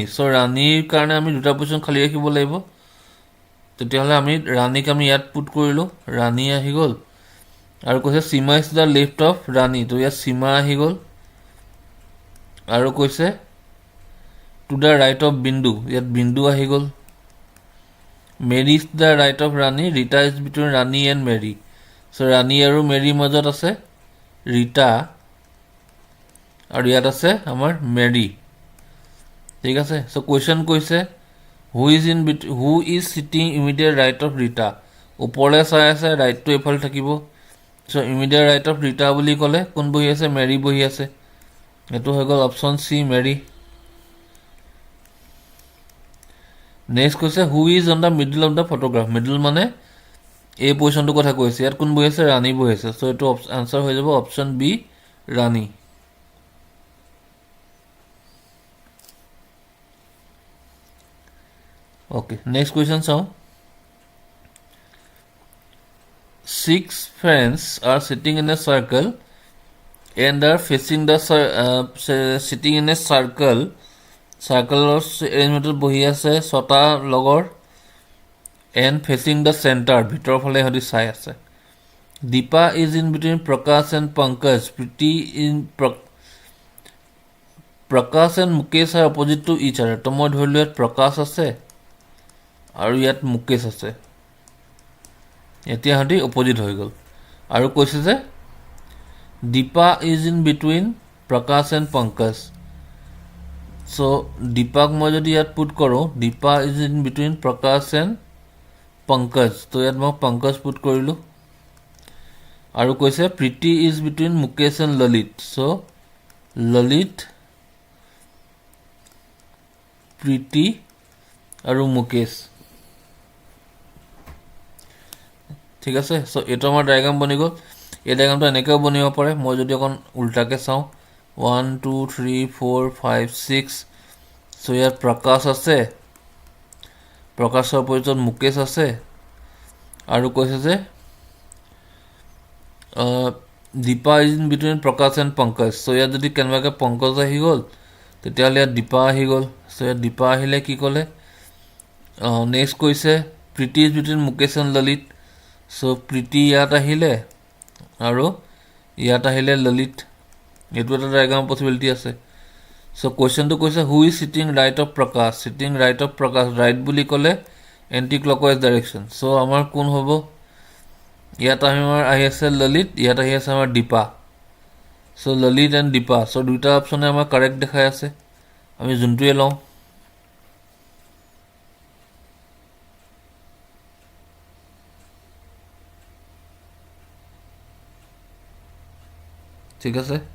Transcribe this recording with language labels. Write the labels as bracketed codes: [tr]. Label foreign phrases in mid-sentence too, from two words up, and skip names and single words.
[as] So Raniৰ কাৰণে আমি দুটা পজিশ্যন খালি ৰাখিব লাগিব. তেতিয়াহ'লে আমি ৰাণীক আমি ইয়াত পুট কৰিলোঁ. ৰাণী আহি গ'ল. আৰু কৈছে [en] Sima is the left of Rani. [as] তো ইয়াত Sima আহি গ'ল. আৰু কৈছে [en] to the right of Bindu. [as] ইয়াত Bindu আহি গ'ল. [en] Mary is the right of Rani. Rita is between Rani and Mary. [as] So Rani আৰু Mary মাজত আছে Rita. আৰু ইয়াত আছে আমাৰ Mary. ঠিক আছে. [en] So question কৈছে who is sitting immediate right of Rita. [as] ওপৰলৈ চাই আছে, ৰাইটটো এইফালে থাকিব. So [en] immediate right of Rita [as] বুলি ক'লে কোন বহি আছে? Mary বহি আছে. এইটো হৈ গ'ল অপশ্যন চি Mary. নেক্সট কৈছে [en] who is on the middle of the photograph. [as] মিডল মানে এই পজিশ্যনটোৰ কথা কৈছে. ইয়াত কোন বহি আছে? ৰাণী বহি আছে. চ' এইটো আনচাৰ হৈ যাব অপশ্যন বি ৰাণী. [en] Okay, next question চাওঁ. 6 friends are sitting in a circle and are facing the sitting in a circle. [as] Circle এলিমেণ্টত বহি আছে 6টা লগৰ [en] and facing the center. [as] ভিতৰৰ ফালে সিহঁতি চাই আছে. [en] Deepa is in between Prakash and Pankaj. Preeti in Prakash and Mukesh are opposite to each other. [as] তো মই ধৰিলোঁ ইয়াত প্ৰকাশ আছে আৰু ইয়াত মুকেশ আছে. এতিয়া সিহঁতি অপজিট হৈ গ'ল. আৰু কৈছে যে [en] Deepa is in between Prakash and Pankaj. [as] So Deepak মই যদি ইয়াত পুট কৰোঁ, [en] Deepa is in between Prakash and Pankaj. [as] তো ইয়াত মই Pankaj পুট কৰিলোঁ. আৰু কৈছে [en] Preeti is between Mukesh and Lalit. [as] So Lalit, Preeti আৰু মুকেশ. ঠিক আছে. চ' এইটো আমাৰ ডায়েগ্ৰাম বনি গ'ল. এই ডায়েগ্ৰামটো এনেকৈও বনিব পাৰে. মই যদি অকণ উল্টাকৈ চাওঁ 1 2 3 4 5 6. চ' ইয়াত প্ৰকাশ আছে, প্ৰকাশৰ অপজিটত মুকেশ আছে. আৰু কৈছে যে [en] Deepa is in between Prakash and Pankaj. [as] চ' ইয়াত যদি কেনেবাকৈ পংকজ আহি গ'ল তেতিয়াহ'লে ইয়াত Deepa আহি গ'ল. চ' ইয়াত Deepa আহিলে কি ক'লে? নেক্সট কৈছে [en] Preeti is between Mukesh and Lalit. [as] চ' Preeti ইয়াত আহিলে আৰু ইয়াত আহিলে Lalit. এইটো এটা ডায়েগ্ৰাম পচিবিলিটি আছে. চ' কুৱেশ্যনটো কৈছে [en] who is sitting right of Prakash. Sitting right of Prakash. [as] ৰাইট বুলি ক'লে এণ্টি ক্লকৱাইজ ডাইৰেকশ্যন. চ' আমাৰ কোন হ'ব? ইয়াত আমাৰ আহি আছে Lalit, ইয়াত আহি আছে আমাৰ Deepa. চ' Lalit এণ্ড Deepa. চ' দুইটা অপশ্যনে আমাৰ কাৰেক্ট দেখাই আছে. আমি যোনটোৱে লওঁ. ঠিক আছে.